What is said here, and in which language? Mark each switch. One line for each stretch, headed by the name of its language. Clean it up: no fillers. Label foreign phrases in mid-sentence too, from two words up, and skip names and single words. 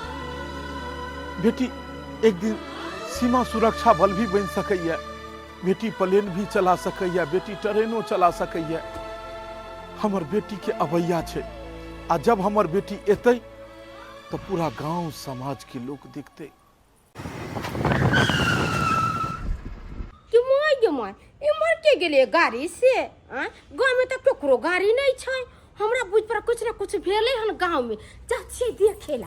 Maithili: एक दिन सीमा सुरक्षा बल भी बन सकैया बेटी प्लेन भी चला सकैया बेटी ट्रेनो चला सकैया हमर बेटी के अबैया छै आ जब हमर बेटी एतै तो पूरा गांव समाज के लोग देखते माय इमर के गेले गाड़ी से गांव में त केकरो गाड़ी नहीं छै हमरा बुझ पर कुछ ना कुछ भेले हन गांव में जाछी देखेला